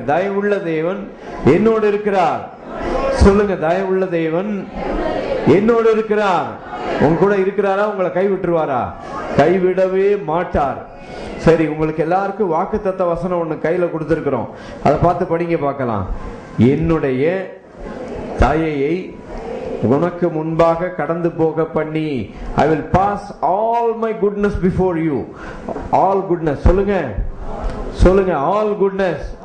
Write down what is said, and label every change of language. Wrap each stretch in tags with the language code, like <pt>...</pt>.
<ta>தயவுள்ள தேவன் என்னோடு இருக்கிறார். சொல்லுங்க, தயவுள்ள தேவன் என்னோடு இருக்கிறார். உங்க கூட இருக்கிறாரா? உங்களை கைவிட்டுருவாரா? கைவிடவே மாட்டார். சரி, உங்களுக்கு எல்லாருக்கும் வாக்குத்தத்த வசனம் ஒண்ணு கையில கொடுத்திருக்கிறோம். அதை பார்த்து படிங்க பார்க்கலாம். என்னுடைய தயையை உனக்கு முன்பாக கடந்து போக பண்ணி,</ta> <en>I will pass all my goodness before you. All goodness.</en> <ta>சொல்லுங்க, சொல்லுங்க,</ta> <en>all goodness.</en>